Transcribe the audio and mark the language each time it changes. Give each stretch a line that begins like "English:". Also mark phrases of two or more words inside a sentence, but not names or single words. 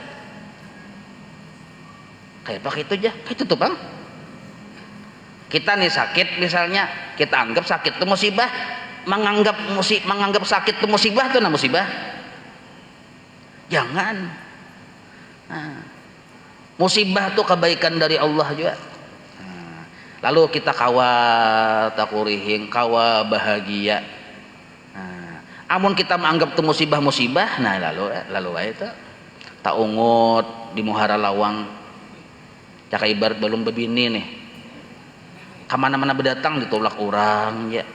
Indonesian: Kayak pakai itu aja, kayak itu tuh bang. Kita nih sakit misalnya, kita anggap sakit itu musibah, menganggap sakit itu musibah itu musibah. Jangan. Nah, musibah itu kebaikan dari Allah juga.
Banjar: Lalu kita kawa takurihing, kawa bahagia. Nah, amun kita menganggap itu musibah, nah lalu itu tak ungut di muhara lawang. Caka ibarat belum bebini nih. Kemana-mana berdatang ditolak orang ya.